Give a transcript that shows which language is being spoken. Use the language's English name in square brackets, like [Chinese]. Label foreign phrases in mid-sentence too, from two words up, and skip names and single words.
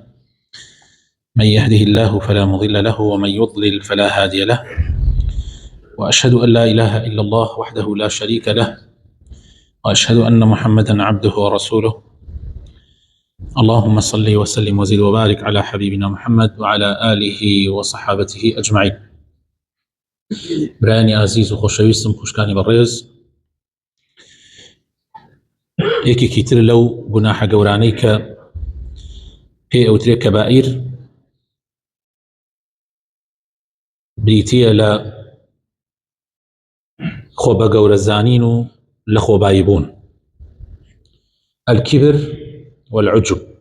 [Arabic] من يهده الله فلا مضل له ومن يضلل فلا هادي له، وأشهد أن لا إله إلا الله وحده لا شريك له، وأشهد أن محمدا عبده ورسوله. اللهم صل وسلم وزد وبارك على حبيبنا محمد وعلى آله وصحابته أجمعين. [Central Kurdish] برایانی عزیز و خۆشەویستم، خوشکانی بەڕێز، یەکێکی تر لەو گوناحە گەورانەی کە پێی ئەوترێ کەبائیر بریتیە لە خۆ بە گەورەزانین و لە خۆبایی بوون، [Arabic] الکیبر والعجب.